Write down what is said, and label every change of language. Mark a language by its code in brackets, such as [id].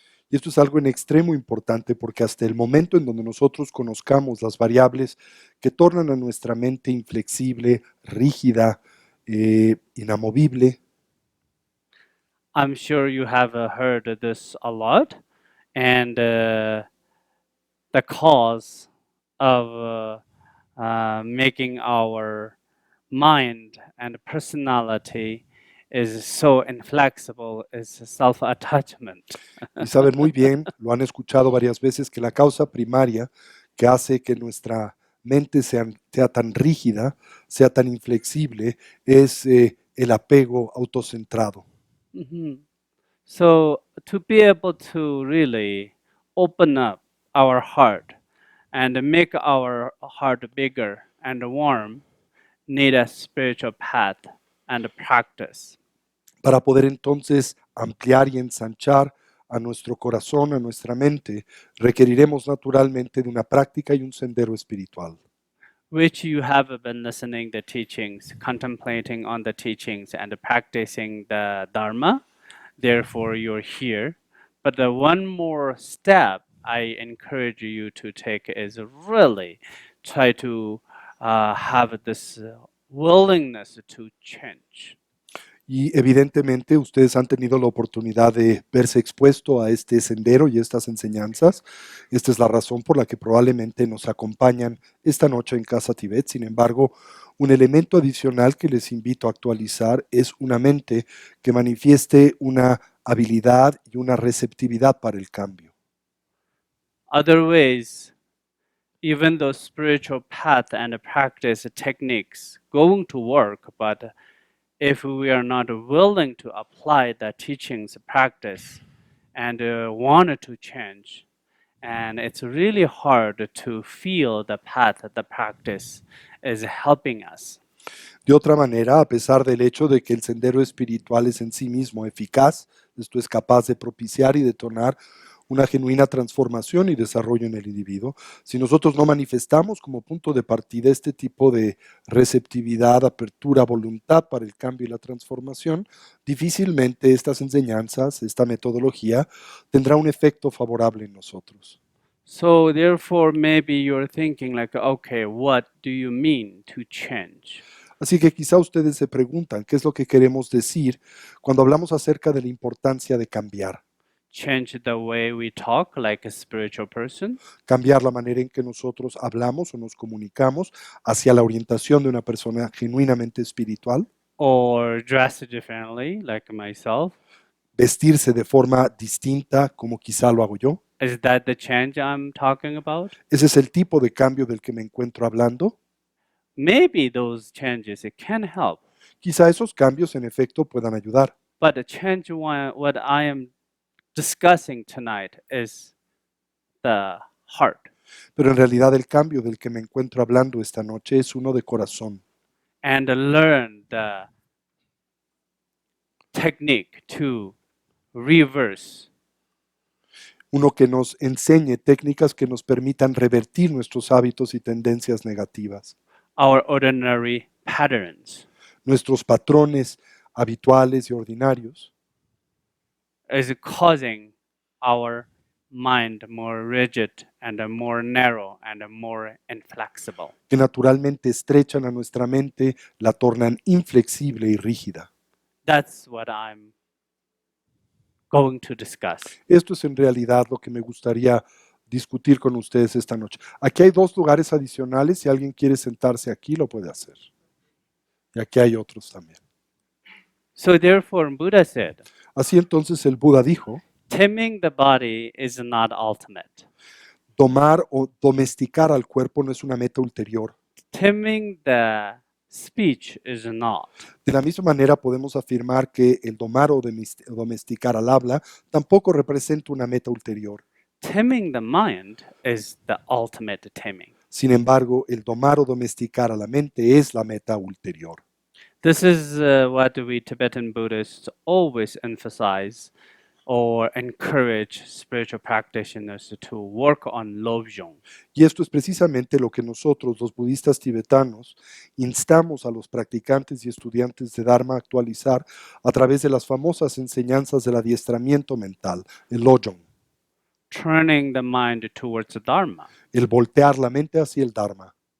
[es] Y esto es algo en extremo importante porque hasta el momento en donde nosotros conozcamos las variables que tornan a nuestra mente inflexible, rígida, inamovible, [en] I'm sure you have heard this a lot, and the cause of making our mind and personality is so inflexible is self-attachment. [es] y saben muy bien, lo han escuchado varias veces, que la causa primaria que hace que nuestra mente sea tan rígida, sea tan inflexible, es el apego autocentrado. [en] So to be able to really open up our heart and make our heart bigger and warm, need a spiritual path and practice. [es] Para poder entonces ampliar y ensanchar a nuestro corazón, a nuestra mente, requeriremos naturalmente de una práctica y un sendero espiritual. [en] Which you have been listening the teachings, contemplating on the teachings and practicing the Dharma. Therefore, you're here. But the one more step I encourage you to take is really try to have this willingness to change. [es] Y evidentemente ustedes han tenido la oportunidad de verse expuesto a este sendero y estas enseñanzas. Esta es la razón por la que probablemente nos acompañan esta noche en Casa Tibet. Sin embargo, un elemento adicional que les invito a actualizar es una mente que manifieste una habilidad y una receptividad para el cambio. [en] Other ways, even though spiritual path and practice techniques going to work, but if we are not willing to apply the teachings practice and want to change, and it's really hard to feel the path, the practice is helping us. [es] De otra manera, a pesar del hecho de que el sendero espiritual es en sí mismo eficaz, esto es capaz de propiciar y detonar una genuina transformación y desarrollo en el individuo, si nosotros no manifestamos como punto de partida este tipo de receptividad, apertura, voluntad para el cambio y la transformación, difícilmente estas enseñanzas, esta metodología, tendrá un efecto favorable en nosotros. [en] So therefore, maybe you're thinking like, okay, what do you mean to change? [es] Así que quizá ustedes se preguntan qué es lo que queremos decir cuando hablamos acerca de la importancia de cambiar. [en] Change the way we talk like a spiritual person, [es] Cambiar la manera en que nosotros hablamos o nos comunicamos hacia la orientación de una persona genuinamente espiritual. [en] or dress differently like myself. [es] Vestirse de forma distinta como quizá lo hago yo. [en] Is that the change I'm talking about? [es] Ese es el tipo de cambio del que me encuentro hablando. [en] Maybe those changes it can help, [es] Quizá esos cambios en efecto puedan ayudar. [en] but the change what I am discussing tonight is the heart [es] Pero en realidad el cambio del que me encuentro hablando esta noche es uno de corazón. [en] and learn the technique to reverse [es] Uno que nos enseñe técnicas que nos permitan revertir nuestros hábitos y tendencias negativas, [en] our ordinary patterns. [es] nuestros patrones habituales y ordinarios, [en] Is causing our mind more rigid and more narrow and more inflexible. [es] que naturalmente estrechan a nuestra mente, la tornan inflexible y rígida. [en] That's what I'm going to discuss. [es] Esto es en realidad lo que me gustaría discutir con ustedes esta noche. Aquí hay 2 lugares adicionales. Si alguien quiere sentarse aquí, lo puede hacer. Y aquí hay otros también. [en] So therefore, Buddha said, [es] Así entonces el Buda dijo, [en] taming the body is not ultimate. [es] domar o domesticar al cuerpo no es una meta ulterior. [en] Taming the speech is not. [es] De la misma manera podemos afirmar que el domar o domesticar al habla tampoco representa una meta ulterior. [en] Taming the mind is the ultimate taming. [es] Sin embargo, el domar o domesticar a la mente es la meta ulterior. [en] This is what we Tibetan Buddhists always emphasize or encourage spiritual practitioners to work on Lobjong. [es] Y esto es precisamente lo que nosotros, los budistas tibetanos, instamos a los practicantes y estudiantes de Dharma a actualizar a través de las famosas enseñanzas del adiestramiento mental, el Lojong, [en] Turning the mind towards the Dharma. [es] el voltear la mente hacia el Dharma.